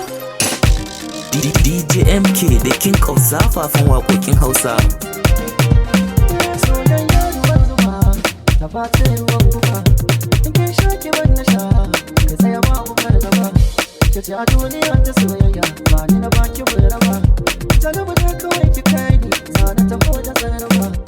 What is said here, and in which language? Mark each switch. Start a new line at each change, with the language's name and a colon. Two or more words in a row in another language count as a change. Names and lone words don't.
English: D-, D-, D J M K, the king of
Hausa: zafafan waƙoƙin Hausa. Soyayya ruwan zuma, ta face ruwan guba. In kin sha ki ban na sha, ki tsaya babu fargaba. Ki ce a duniya ta soyayya, ba ni na baki bai raba. Jarabu ne kawai ki kai ni, za na taho da zaraba.